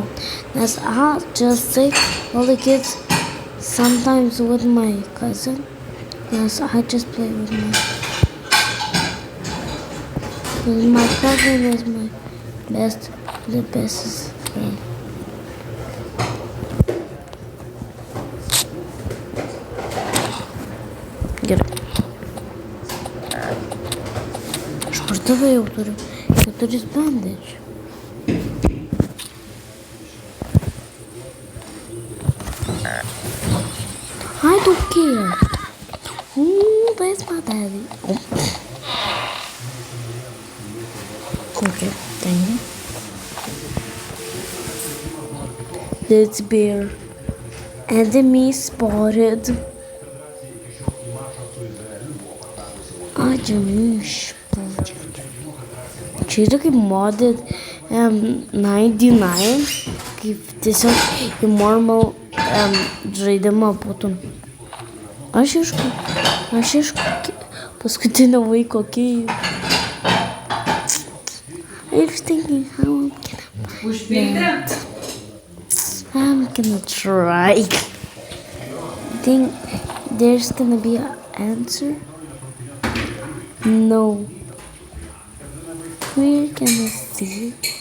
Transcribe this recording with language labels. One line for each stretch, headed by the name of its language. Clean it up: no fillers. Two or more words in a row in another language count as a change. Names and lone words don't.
English: That's how just save all the kids. Sometimes with my cousin. Yes, I just play with my cousin is my the best friend.
Lithuanian: Gerai. Špartavai jau turiu 4 bandage.
English: I don't care. Where's my daddy? Oh. Okay, thank you. That's bear. Enemy spotted.
Lithuanian: Čia yra kaip modded 99, kaip tiesiog į normal žaidimą būtų. Aš ieškau paskutinio vaiko kėjų.
English: I'm thinking how I'm gonna try. Think there's gonna be an answer? No. We're gonna see.